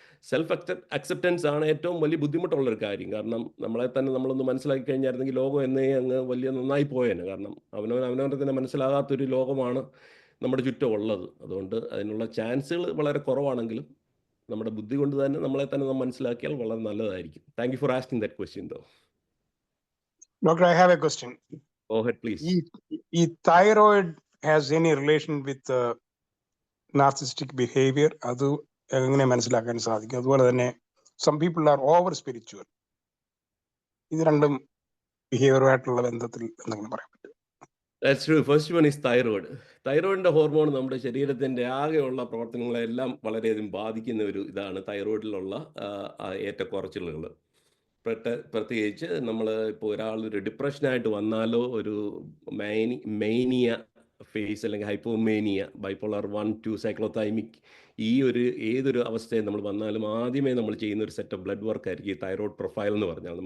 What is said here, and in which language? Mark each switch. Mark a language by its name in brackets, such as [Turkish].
[Malayalam] Self acceptance ആണ് ഏറ്റവും വലിയ ബുദ്ധിമുട്ടുള്ളൊരു കാര്യം. കാരണം നമ്മളെ തന്നെ നമ്മളൊന്ന് മനസ്സിലാക്കി കഴിഞ്ഞായിരുന്നെങ്കിൽ ലോകം എന്നേ അങ്ങ് വലിയ നന്നായി പോയേനെ. കാരണം അവനവനെ തന്നെ മനസ്സിലാകാത്തൊരു ലോകമാണ് നമ്മുടെ ചുറ്റും ഉള്ളത്. അതുകൊണ്ട് അതിനുള്ള ചാൻസുകൾ വളരെ കുറവാണെങ്കിലും നമ്മുടെ ബുദ്ധി കൊണ്ട് തന്നെ നമ്മളെ തന്നെ മനസ്സിലാക്കിയാൽ വളരെ നല്ലതായിരിക്കും. [English] Thank you for asking that question though. Doctor, I have a question. Go ahead, please. If thyroid has any relation with narcissistic behavior, [Malayalam] അത് എങ്ങനെ മനസ്സിലാക്കാൻ സാധിക്കും? അതുപോലെ തന്നെ [English] some people are over spiritual. [Malayalam] ഇത് രണ്ടും ബിഹേവിയറുമായിട്ടുള്ള ബന്ധത്തിൽ എന്തെങ്കിലും പറയാൻ പറ്റും? [English] That's true. First one is thyroid. [Malayalam] തൈറോയിഡിന്റെ ഹോർമോൺ നമ്മുടെ ശരീരത്തിന്റെ ആകെയുള്ള പ്രവർത്തനങ്ങളെല്ലാം വളരെയധികം ബാധിക്കുന്ന ഒരു ഇതാണ് തൈറോയിഡിലുള്ള ഏറ്റക്കുറച്ചിലുകൾ. പ്രത്യേകിച്ച് നമ്മൾ ഇപ്പോൾ ഒരാൾ ഒരു ഡിപ്രഷനായിട്ട് വന്നാലോ ഒരു മെയിനിയ ഫേസ് അല്ലെങ്കിൽ ഹൈപ്പോമേനിയ ബൈപ്പോളർ 1-2 സൈക്ലോതൈമിക് ഈ ഒരു ഏതൊരു അവസ്ഥയിൽ നമ്മൾ വന്നാലും ആദ്യമേ നമ്മൾ ചെയ്യുന്ന ഒരു സെറ്റ് ഓഫ് ബ്ലഡ് വർക്ക് ആയിരിക്കും ഈ തൈറോയ്ഡ് പ്രൊഫൈൽ എന്ന് പറഞ്ഞാൽ.